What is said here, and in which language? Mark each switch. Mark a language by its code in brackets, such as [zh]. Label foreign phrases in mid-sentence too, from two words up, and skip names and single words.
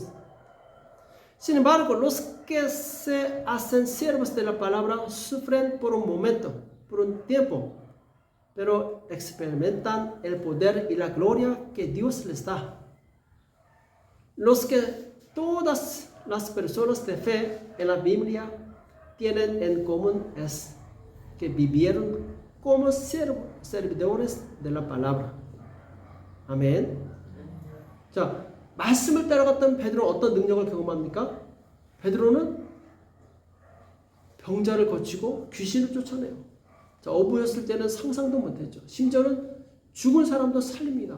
[es] Sin embargo, los que se hacen siervos de la palabra sufren por un momento, por un tiempo, pero experimentan el poder y la gloria que Dios les da. Los que todas las personas de fe en la Biblia tienen en común es que vivieron como servidores de la palabra. [ko] 아멘. 자, 말씀을 따라갔던 베드로는 어떤 능력을 경험합니까? 베드로는 병자를 고치고 귀신을 쫓아내요. 자, 어부였을 때는 상상도 못했죠. 심지어는 죽은 사람도 살립니다.